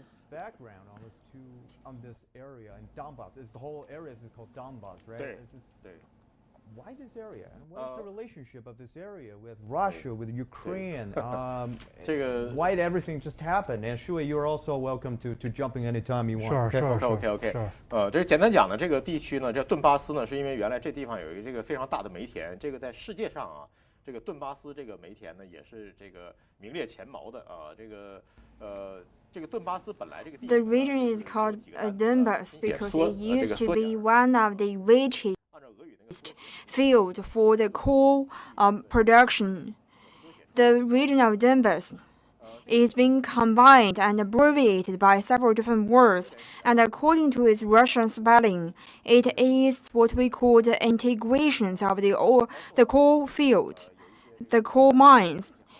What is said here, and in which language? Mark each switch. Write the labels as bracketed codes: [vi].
[en] Background on this area in Donbas. The whole area is called Donbas, right? Why this area? And what's the relationship of this area with Russia, with Ukraine? Why did everything just happen? And Shui, you're also welcome to jumping anytime you want. OK。 [zh] 这个简单讲呢，这个地区呢，这顿巴斯呢，是因为原来这地方有一个这个非常大的煤田，这个在世界上啊，这个顿巴斯这个煤田呢，也是这个名列前茅的啊，这个顿巴斯本来这个地。 [en] The region is called Donbas because it used to be one of the richest field for the coal production. The region of Donbas is being combined and abbreviated by several different words, and according to its Russian spelling, it is what we call the integrations of the coal field, the coal mines.